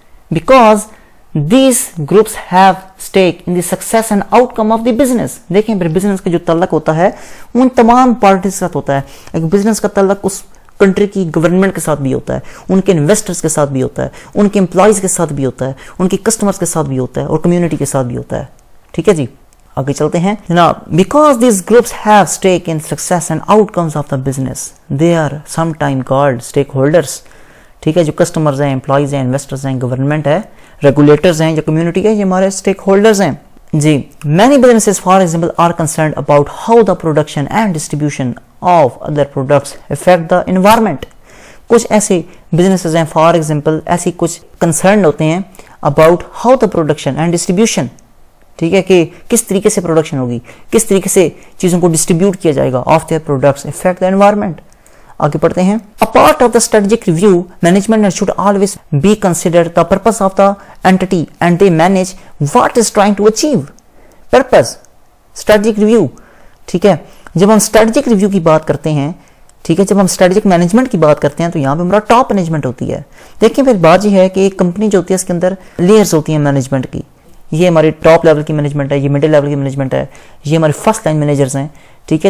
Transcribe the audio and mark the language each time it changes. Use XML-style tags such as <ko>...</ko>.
<en>because these groups have stake in the success and outcome of the business.</en> <ur>دیکھیں پھر business کا جو تعلق ہوتا ہے ان تمام پارٹیز کے ساتھ ہوتا ہے. ایک بزنس کا تعلق اس کنٹری کی گورنمنٹ کے ساتھ بھی ہوتا ہے, ان کے انویسٹرز کے ساتھ بھی ہوتا ہے, ان کے امپلائیز کے ساتھ بھی ہوتا ہے, ان کے کسٹمرز کے ساتھ بھی ہوتا ہے, اور کمیونٹی کے ساتھ بھی ہوتا ہے, ٹھیک ہے جی. آگے چلتے ہیں جناب.</ur> <en>Because these groups have stake in success and outcomes of the business, they are sometimes called stakeholders.</en> <ur>ٹھیک ہے, جو کسٹمرز ہیں, امپلائیز ہیں, انویسٹرز ہیں, گورنمنٹ ہے, ریگولیٹرز ہیں, یا کمیونٹی ہے, یہ ہمارے اسٹیک ہولڈرز ہیں جی.</ur> <en>many businesses for example are concerned about how the production and distribution of other products affect the environment.</en> <ur>کچھ ایسے بزنسز ہیں فار ایگزامپل, ایسی کچھ کنسرن ہوتے ہیں</ur> <en>about how the production and distribution,</en> <ur>ٹھیک ہے, کہ کس طریقے سے پروڈکشن ہوگی, کس طریقے سے چیزوں کو ڈسٹریبیوٹ کیا جائے گا,</ur> <en>of their products affect the environment.</en> <ur>آگے پڑھتے ہیں.</ur> <en>A part of the strategic review, management should always be considered the purpose of the entity and they manage what is trying to achieve. Purpose, strategic review,</en> <ur>ٹھیک ہے. جب ہم strategic review کی بات کرتے ہیں, ٹھیک ہے, جب ہم strategic management کی بات کرتے ہیں تو یہاں پہ ہمارا ٹاپ مینجمنٹ ہوتی ہے. دیکھیں پھر بات یہ ہے کہ ایک کمپنی جو ہوتی ہے اس کے اندر لیئرز ہوتی ہیں مینجمنٹ کی. یہ ہماری ٹاپ لیول کی مینجمنٹ ہے, یہ مڈل لیول کی مینجمنٹ ہے, یہ ہمارے فرسٹ لائن مینیجرز ہیں, ٹھیک ہے.</ur>